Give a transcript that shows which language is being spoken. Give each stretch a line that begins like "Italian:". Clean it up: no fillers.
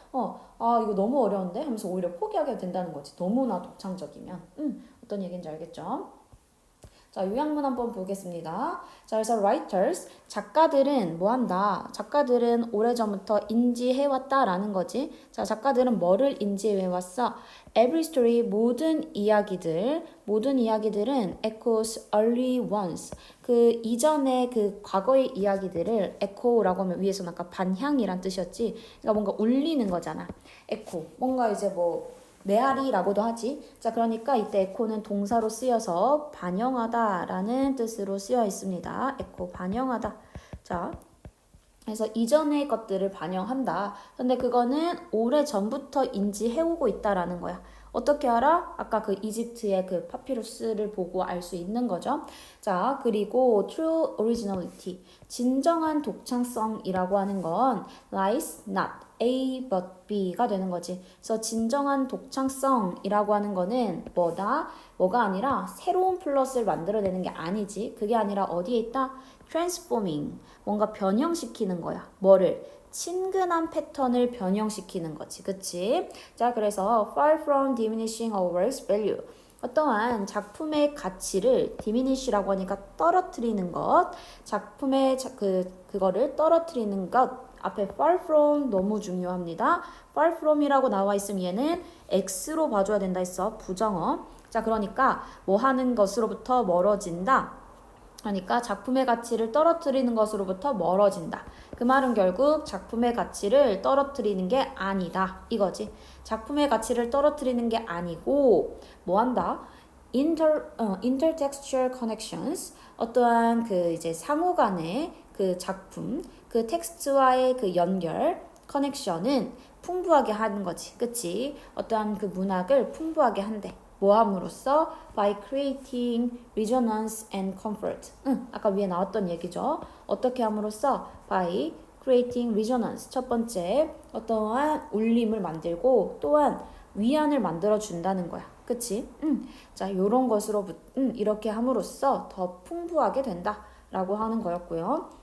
Korean: 이거 너무 어려운데? 하면서 오히려 포기하게 된다는 거지. 너무나 독창적이면. 어떤 얘기인지 알겠죠? 자, 요약문 한번 보겠습니다. 자, 그래서 writers, 작가들은 뭐 한다? 작가들은 오래전부터 인지해왔다라는 거지. 자, 작가들은 뭐를 인지해왔어?
English: Every story,
Korean: 모든 이야기들은
English: echoes early ones.
Korean: 그 이전의 그 과거의 이야기들을 echo라고 하면 위에서는 아까 반향이란 뜻이었지. 그러니까 뭔가 울리는 거잖아.
English: echo.
Korean: 뭔가 이제 뭐 메아리라고도 하지. 자, 그러니까 이때 에코는 동사로 쓰여서 반영하다라는 뜻으로 쓰여 있습니다. 에코 반영하다. 자, 그래서 이전의 것들을 반영한다. 근데 그거는 오래 전부터 인지해오고 있다라는 거야. 어떻게 알아? 아까 그 이집트의 그 파피루스를 보고 알 수 있는 거죠. 자, 그리고
English: true originality.
Korean: 진정한 독창성이라고 하는 건
English: lies not A but B
Korean: 가 되는 거지. 그래서 진정한 독창성이라고 하는 거는 뭐가 아니라 새로운 플러스를 만들어내는 게 아니지. 그게 아니라 어디에 있다? transforming. 뭔가 변형시키는 거야. 뭐를? 친근한 패턴을 변형시키는 거지. 그치? 자, 그래서
English: far from diminishing a work's value.
Korean: 어떠한 작품의 가치를 diminish라고 하니까 떨어뜨리는 것. 작품의 그거를 떨어뜨리는 것. 앞에 far from 너무 중요합니다. far from이라고 나와 있으면 얘는 x로 봐줘야 된다 했어. 부정어. 자, 그러니까 뭐 하는 것으로부터 멀어진다. 그러니까 작품의 가치를 떨어뜨리는 것으로부터 멀어진다. 그 말은 결국 작품의 가치를 떨어뜨리는 게 아니다. 이거지. 작품의 가치를 떨어뜨리는 게 아니고 뭐 한다?
English: intertextual connections.
Korean: 어떠한 그 이제 상호 간의 그 작품, 그 텍스트와의 그 연결, 커넥션은 풍부하게 하는 거지. 그치? 어떠한 그 문학을 풍부하게 한대. 뭐 함으로써?
English: By creating resonance and comfort.
Korean: 아까 위에 나왔던 얘기죠. 어떻게 함으로써?
English: By creating resonance.
Korean: 첫 번째, 어떠한 울림을 만들고 또한 위안을 만들어 준다는 거야. 그치? 자, 요런 것으로부터 이렇게 함으로써 더 풍부하게 된다라고 하는 거였고요.